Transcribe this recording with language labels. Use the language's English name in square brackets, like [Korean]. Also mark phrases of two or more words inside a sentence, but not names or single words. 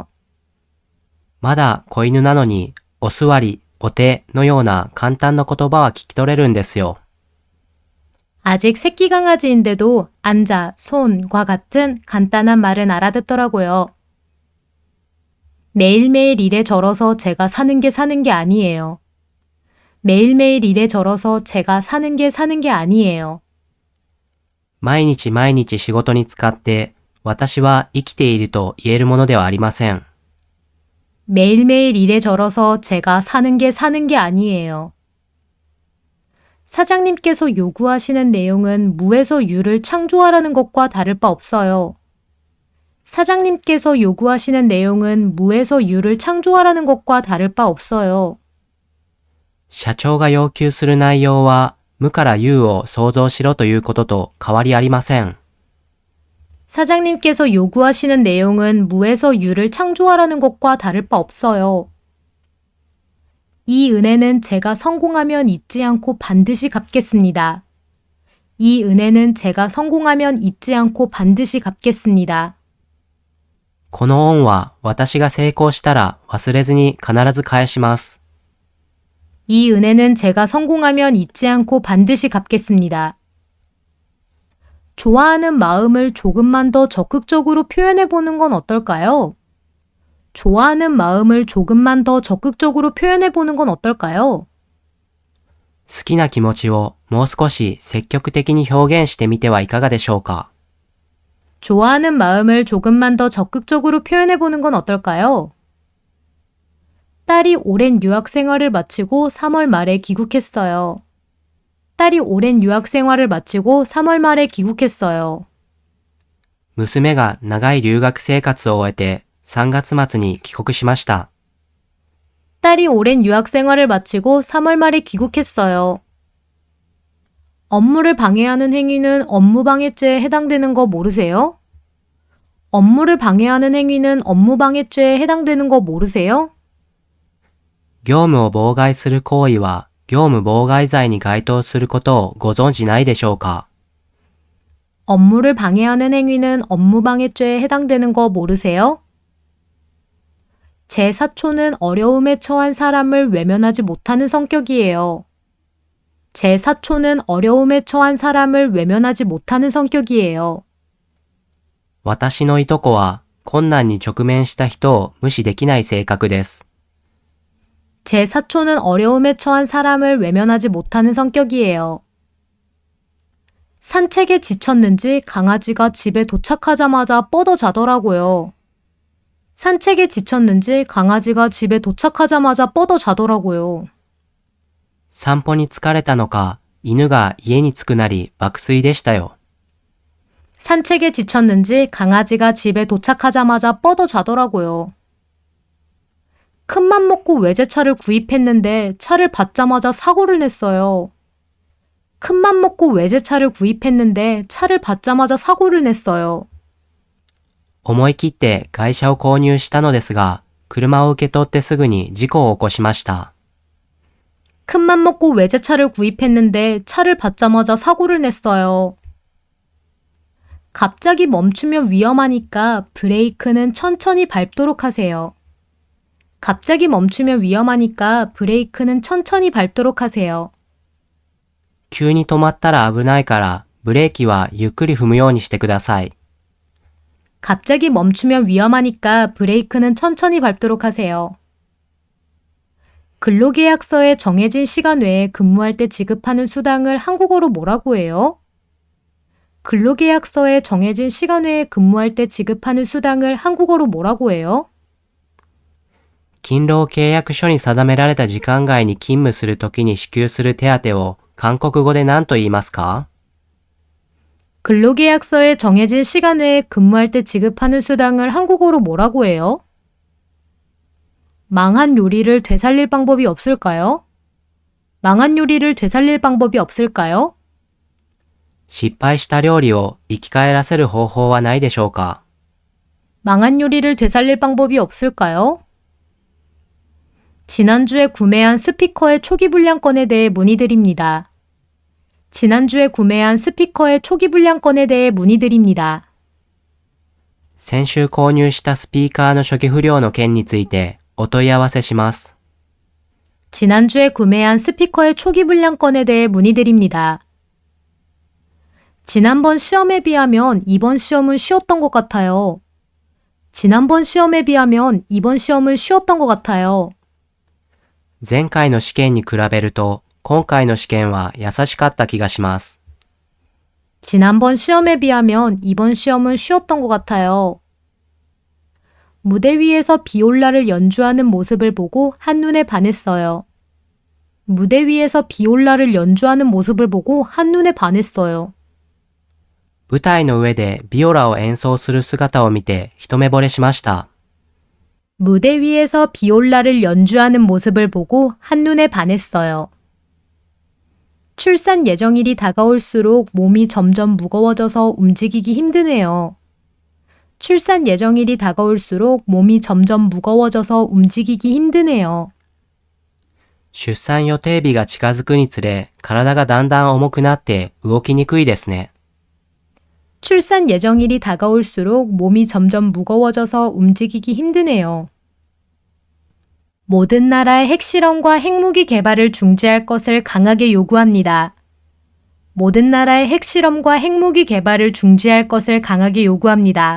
[Japanese] まだ子犬なのにお座り、お手のような簡単な言葉は聞き取れるんですよ。 [Korean] 아직 새끼 강아지인데도 앉아, 손과 같은 간단한 말은 알아듣더라고요. 매일매일 일에 절어서 제가 사는 게 아니에요. 매일매일 일에 절어서 제가 사는 게 아니에요. [Japanese] 毎日毎日仕事に使って私は生きていると言えるものではありません。 [Korean] 매일매일 일에 절어서 제가 사는 게 아니에요. 사장님께서 요구하시는 내용은 무에서 유를 창조하라는 것과 다를 바 없어요. 사장님께서 요구하시는 내용은 무에서 유를 창조하라는 것과 다를 바 없어요. [Japanese] 社長が要求する内容は無から有を創造しろということと変わりありません。 [Korean] 사장님께서 요구하시는 내용은 무에서 유를 창조하라는 것과 다를 바 없어요. 이 은혜는 제가 성공하면 잊지 않고 반드시 갚겠습니다. 이 은혜는 제가 성공하면 잊지 않고 반드시 갚겠습니다. [Japanese] この恩は私が成功したら忘れずに必ず返します。 [Korean] 이 은혜는 제가 성공하면 잊지 않고 반드시 갚겠습니다. 좋아하는 마음을 조금만 더 적극적으로 표현해 보는 건 어떨까요? 좋아하는 마음을 조금만 더 적극적으로 표현해 보는 건 어떨까요? [Japanese] 好きな気持ちをもう少し積極的に表現してみてはいかがでしょうか。 [Korean] 좋아하는 마음을 조금만 더 적극적으로 표현해 보는 건 어떨까요? 딸이 오랜 유학 생활을 마치고 3월 말에 귀국했어요. 딸이 오랜 유학 생활을 마치고 3월 말에 귀국했어요. [Japanese] 娘が長い留学生活を終えて3月末に帰国しました。 [Korean] 딸이 오랜 유학 생활을 마치고 3월 말에 귀국했어요. 업무를 방해하는 행위는 업무방해죄에 해당되는 거 모르세요? 업무를 방해하는 행위는 업무방해죄에 해당되는 거 모르세요? [Japanese] 業務を妨害する行為は業務妨害罪に該当することをご存じないでしょうか。 [Korean] 업무를 방해하는 행위는 업무방해죄에 해당되는 거 모르세요? 제 사촌은 어려움에 처한 사람을 외면하지 못하는 성격이에요. 제 사촌은 어려움에 처한 사람을 외면하지 못하는 성격이에요. [Japanese] 私のいとこは困難に直面した人を無視できない性格です。 [Korean] 제 사촌은 어려움에 처한 사람을 외면하지 못하는 성격이에요. 산책에 지쳤는지 강아지가 집에 도착하자마자 뻗어 자더라고요. 산책에 지쳤는지 강아지가 집에 도착하자마자 뻗어 자더라고요. [Japanese] 散歩に疲れたのか、犬が家に着くなり爆睡でしたよ。 [Korean] 산책에 지쳤는지 강아지가 집에 도착하자마자 뻗어 자더라고요. 큰맘 먹고 외제차를 구입했는데 차를 받자마자 사고를 냈어요. 큰맘 먹고 외제차를 구입했는데 차를 받자마자 사고를 냈어요. [Japanese] 思い切って外車を購入したのですが、車を受け取ってすぐに事故を起こしました。 [Korean] 큰맘 먹고 외제차를 구입했는데 차를 받자마자 사고를 냈어요. 갑자기 멈추면 위험하니까 브레이크는 천천히 밟도록 하세요. 갑자기 멈추면 위험하니까 브레이크는 천천히 밟도록 하세요. [Japanese] 急に止まったら危ないから、ブレーキはゆっくり踏むようにしてください。 [Korean] 갑자기 멈추면 위험하니까 브레이크는 천천히 밟도록 하세요. 근로계약서에 정해진 시간 외에 근무할 때 지급하는 수당을 한국어로 뭐라고 해요? 근로계약서에 정해진 시간 외에 근무할 때 지급하는 수당을 한국어로 뭐라고 해요? [Japanese] 勤労契約書に定められた時間外に勤務するときに支給する手当を韓国語で何と言いますか？ [Korean] 근로계약서에 정해진 시간 외에 근무할 때 지급하는 수당을 한국어로 뭐라고 해요? 망한 요리를 되살릴 방법이 없을까요? 망한 요리를 되살릴 방법이 없을까요? [Japanese] 失敗した料理を生き返らせる方法はないでしょうか？ [Korean] 망한 요리를 되살릴 방법이 없을까요? 지난주에 구매한 스피커의 초기 불량건에 대해 문의드립니다. 지난주에 구매한 스피커의 초기 불량건에 대해 문의드립니다. [Japanese] 先週購入したスピーカーの初期不良の件についてお問い合わせします。 [Korean] 지난주에 구매한 스피커의 초기 불량건에 대해 문의드립니다. 지난번 시험에 비하면 이번 시험은 쉬웠던 것 같아요. 지난번 시험에 비하면 이번 시험은 쉬웠던 것 같아요. [Japanese] 前回の試験に比べると今回の試験は優しかった気がします。 [Korean] 지난번 시험에 비하면 이번 시험은 쉬웠던 것 같아요. 무대 위에서 비올라를 연주하는 모습을 보고 한눈에 반했어요. 무대 위에서 비올라를 연주하는 모습을 보고 한눈에 반했어요. [Japanese] 舞台の上でビオラを演奏する姿を見て一目惚れしました。 [Korean] 무대 위에서 비올라를 연주하는 모습을 보고 한눈에 반했어요. 출산 예정일이 다가올수록 몸이 점점 무거워져서 움직이기 힘드네요. 출산 예정일이 다가올수록 몸이 점점 무거워져서 움직이기 힘드네요. [Japanese] 出産予定日が近づくにつれ、体がだんだん重くなって動きにくいですね。 [Korean] 출산 예정일이 다가올수록 몸이 점점 무거워져서 움직이기 힘드네요. 모든 나라의 핵실험과 핵무기 개발을 중지할 것을 강하게 요구합니다. 모든 나라의 핵실험과 핵무기 개발을 중지할 것을 강하게 요구합니다.